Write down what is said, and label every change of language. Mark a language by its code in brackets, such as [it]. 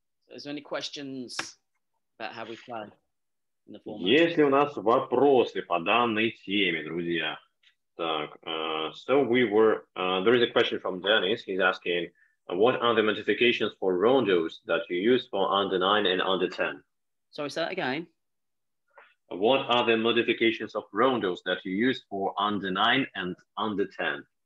[en] Is there any questions about how we play? [ru] Если у нас вопросы по данной теме, друзья. Так, [en] so there is a question from Dennis. He's asking, what are the modifications for rondos that you use for under 9 and under 10? Sorry, say that again. What are the modifications of rondos that you use for under 9 and under 10?